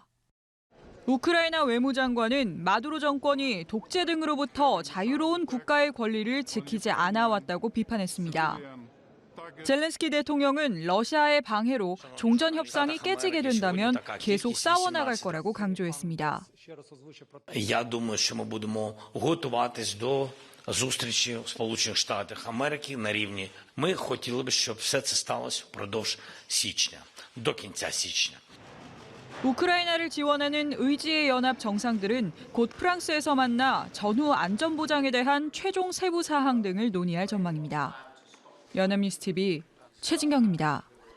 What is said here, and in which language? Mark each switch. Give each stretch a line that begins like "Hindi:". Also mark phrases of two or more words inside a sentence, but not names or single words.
Korean: 우크라이나 외무장관은 마두로 정권이 독재 등으로부터 자유로운 국가의 권리를 지키지 않아 왔다고 비판했습니다. 젤렌스키 대통령은 러시아의 방해로 종전 협상이 깨지게 된다면 계속 싸워나갈 거라고 강조했습니다.
Ukrainian: Я думаю, що ми будемо готуватись до зустрічі в Сполучених Штатах Америки на рівні. Ми хотіли б, щоб все це сталося впродовж січня, до кінця січня.
Korean: 우크라이나를 지원하는 의지의 연합 정상들은 곧 프랑스에서 만나 전후 안전보장에 대한 최종 세부 사항 등을 논의할 전망입니다. 연합뉴스TV 최진경입니다.